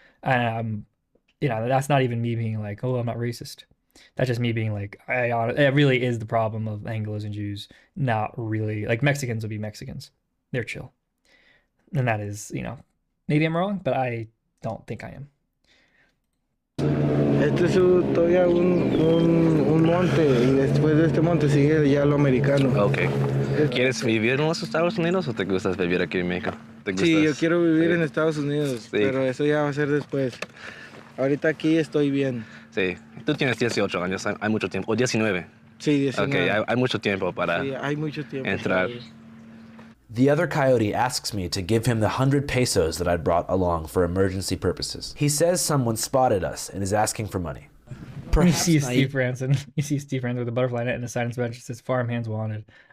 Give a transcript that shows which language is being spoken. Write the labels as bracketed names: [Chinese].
[English] You know, that's not even me being like, oh, I'm not racist. That's just me being like, it really is the problem of Anglos and Jews. Not really, like, Mexicans will be Mexicans. They're chill. And that is, you know, maybe I'm wrong, but I don't think I am. [Spanish] Este es todavía un monte, y después de este monte sigue ya lo americano. Ok. ¿Quieres vivir en los Estados Unidos o te gustas vivir aquí en México? Sí, yo quiero vivir en Estados Unidos, pero eso ya va a ser después. Ahorita aquí estoy bien. Sí, tú tienes 18 años, hay mucho tiempo, o 19. Sí, 19. Ok, hay mucho tiempo para hay mucho tiempo entrar. [English] The other coyote asks me to give him the 100 pesos that I'd brought along for emergency purposes. He says someone spotted us and is asking for money. Perhaps you see Steve Franson. You see Steve Franson with a butterfly net and a sign that says "Farmhands Wanted."